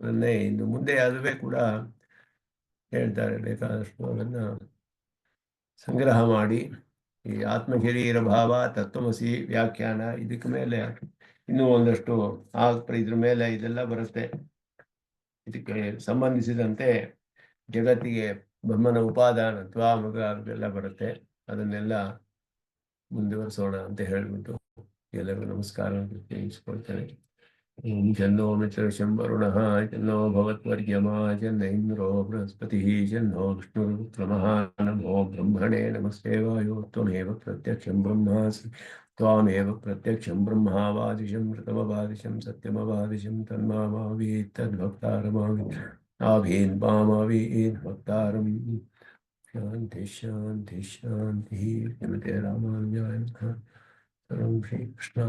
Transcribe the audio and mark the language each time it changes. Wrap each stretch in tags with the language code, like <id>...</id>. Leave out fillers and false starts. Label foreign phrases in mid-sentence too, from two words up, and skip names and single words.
<kn>ಅದನ್ನೇ ಇನ್ನು ಮುಂದೆ ಅದುವೇ ಕೂಡ ಹೇಳ್ತಾರೆ, ಬೇಕಾದಷ್ಟು ಅದನ್ನ ಸಂಗ್ರಹ ಮಾಡಿ ಈ ಆತ್ಮಶರೀರ ಭಾವ ತತ್ವಮಸಿ ವ್ಯಾಖ್ಯಾನ ಇದಕ್ಕೆ ಮೇಲೆ ಇನ್ನೂ ಒಂದಷ್ಟು ಇದ್ರ ಮೇಲೆ ಇದೆಲ್ಲ ಬರುತ್ತೆ. ಇದಕ್ಕೆ ಸಂಬಂಧಿಸಿದಂತೆ ಜಗತ್ತಿಗೆ ಬ್ರಹ್ಮನ ಉಪಾದಾನ ತ್ವಾಮಗ ಅದೆಲ್ಲ ಬರುತ್ತೆ. ಅದನ್ನೆಲ್ಲ ಮುಂದುವರಿಸೋಣ ಅಂತ ಹೇಳ್ಬಿಟ್ಟು ಎಲ್ಲರಿಗೂ ನಮಸ್ಕಾರ ತಿಳಿಸ್ಕೊಳ್ತೇನೆ.</kn> <sa>ಓಂ ಜನ್ನೋ ಮಿತ್ರಶಂ ವರುಣಃ ಜನ್ನೋ ಭವತ್ವರ್ಯಮಾ ಜನ್ನ ಇಂದ್ರೋ ಬೃಹಸ್ಪತಿಃ ಜನ್ನೋ ವಿಷ್ಣುರುಕ್ರಮಃ ನಮೋ ಬ್ರಹ್ಮಣೇ ನಮಸ್ತೇವಾಯೋ ತ್ವಮೇವ ಪ್ರತ್ಯಕ್ಷಂ ಬ್ರಹ್ಮಾಸಿ ತ್ವಾಮೇವ ಪ್ರತ್ಯಕ್ಷಂ ಬ್ರಹ್ಮಾವಾದಿಶಂ ಋತಮವಾದಿಶಂ ಸತ್ಯಮವಾದಿಶಂ ತನ್ಮಾಮಾವೀತ್ ತದ್ಭಕ್ತಾರಮಾವೀತ್ ಆಭೀನ್ ಮಾಮಾವೀತ್ ಭಕ್ತಾರಂ. ಶಾಂತಿ ಶಾಂತಿ ಶಾಂತಿ. ಶ್ರೀಮತೆ ರಾಮಾನುಜಾಯ ನಮಃ. ಸರ್ವಂ ಶ್ರೀಕೃಷ್ಣ</sa>